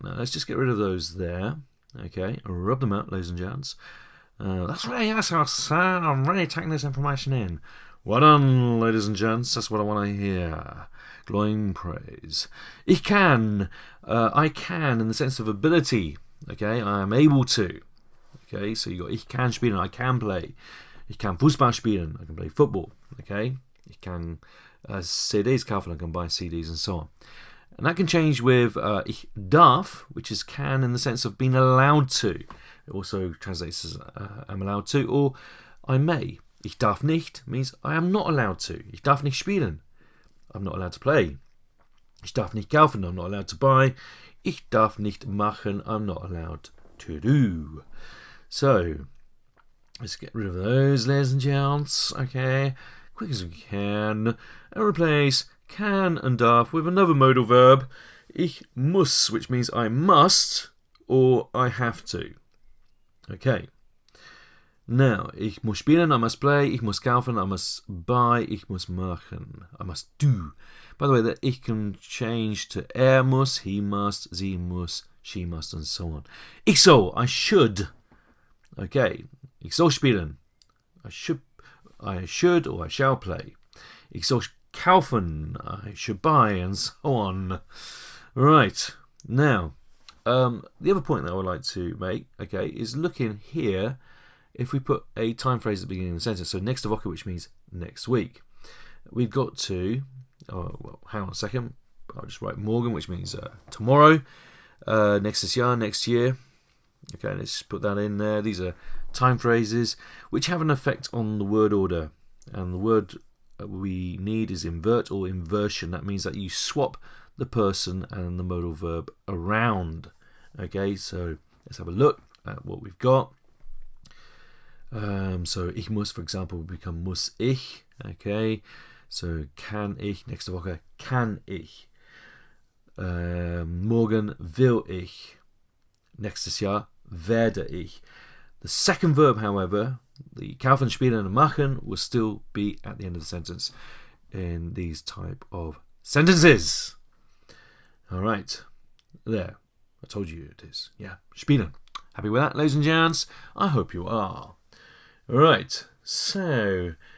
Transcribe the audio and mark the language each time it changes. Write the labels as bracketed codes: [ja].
[en] Now let's just get rid of those there. Okay, rub them out, ladies and gents. That's really awesome, sir. I'm really taking this information in. Well done, ladies and gents. That's what I want to hear. Glowing praise. [de] Ich kann. [en] I can in the sense of ability. Okay, I am able to. Okay, so you got [de] ich kann spielen. [en] I can play. [de] Ich kann Fußball spielen. [en] I can play football. [de] Okay, ich kann CDs kaufen. [en] I can buy CDs and so on. And that can change with [de] ich darf, [en] which is can in the sense of being allowed to. It also translates as I'm allowed to, or I may. [de] Ich darf nicht [en] means I am not allowed to. [de] Ich darf nicht spielen. [en] I'm not allowed to play. [de] Ich darf nicht kaufen. [en] I'm not allowed to buy. [de] Ich darf nicht machen. [en] I'm not allowed to do. So, let's get rid of those, ladies and gents. Okay, quick as we can. And replace can and darf with another modal verb. [de] Ich muss, [en] which means I must or I have to. Okay. Now, [de] ich muss spielen, [en] I must play. [de] Ich muss kaufen, [en] I must buy. [de] Ich muss machen, [en] I must do. By the way, that ich can change to muss, he must, [de] sie muss, [en] she must, and so on. [de] Ich soll, [en] I should. [de] Okay. Ich soll spielen. [en] I should or I shall play. [de] Ich soll kaufen, [en] I should buy, and so on. Right. Now, the other point that I would like to make, okay, is look in here if we put a time phrase at the beginning of the sentence. So [de] nächste Woche, [en] which means next week. We've got to, well, hang on a second. I'll just write morgen, which means tomorrow. [de] Nächstes Jahr, [en] next year. Okay, let's put that in there. These are time phrases which have an effect on the word order. And the word we need is invert or inversion. That means that you swap the person and the modal verb around. Okay, so let's have a look at what we've got. So [de] ich muss, [en] for example, will become [de] muss ich. Okay, so kann ich, nächste Woche kann ich. Morgen will ich. Nächstes Jahr werde ich. [en] The second verb, however, the kaufen, spielen, and machen, will still be at the end of the sentence in these type of sentences. All right, there. I told you it is. Yeah, spielen. Happy with that, ladies and gents? I hope you are. All right, so